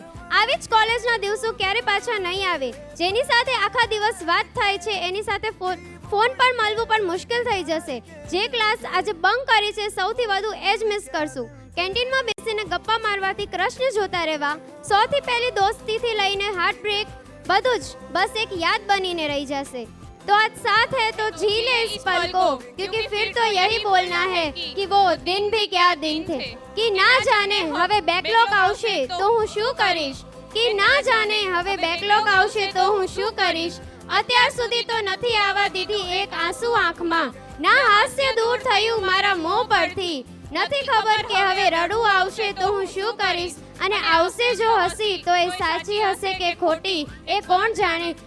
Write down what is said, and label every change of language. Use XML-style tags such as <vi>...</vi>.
<gu>આવી જ કોલેજના દિવસો ક્યારે પાછા નહીં આવે. જેની સાથે આખા દિવસ વાત થાય છે એની સાથે ફોન પર મળવું પણ મુશ્કેલ થઈ જશે. જે ક્લાસ આજે બંક કરી છે સૌથી વધુ એ જ મિસ કરશું. કેન્ટીનમાં બેસીને ગપ્પા મારવાથી કૃષ્ણ જોતા રહેવા, સૌથી પહેલી દોસ્તીથી લઈને હાર્ટ બ્રેક બધું જ બસ એક યાદ બનીને રહી જશે.</gu> <hi>तो आज साथ है तो जी ले इस पल को, क्योंकि फिर तो यही बोलना है कि वो दिन भी क्या दिन थे.</hi> <gu>कि ના જાને હવે બેકલોગ આવશે તો હું શું કરીશ, કે ના જાને હવે બેકલોગ આવશે તો હું શું કરીશ. અત્યાર સુધી તો નથી આવવા દીધી એક આંસુ આંખમાં, ના હાસ્ય દૂર થયું મારા મોં પરથી. નથી ખબર કે હવે રડવું આવશે તો હું શું કરીશ, અને આવશે જો હસી તો એ સાચી હશે કે ખોટી એ કોણ જાણે.</gu>